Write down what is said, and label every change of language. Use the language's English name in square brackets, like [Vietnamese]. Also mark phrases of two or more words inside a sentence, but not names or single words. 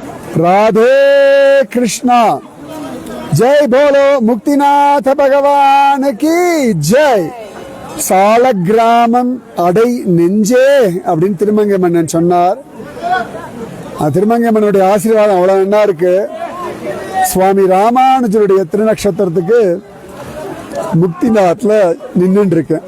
[Hindi] राधे कृष्णा जय बोलो मुक्तिनाथ भगवान की जय [Tamil] சாலக்கிராமம் அடை நெஞ்சே அப்படின்னு திருமங்கை மன்னன் சொன்னார். திருமங்கை மன்னனுடைய ஆசீர்வாதம் அவ்வளவு என்ன இருக்கு. சுவாமி ராமானுஜருடைய திருநக்ஷத்திரத்துக்கு முக்திநாத்ல நின்று இருக்கேன்.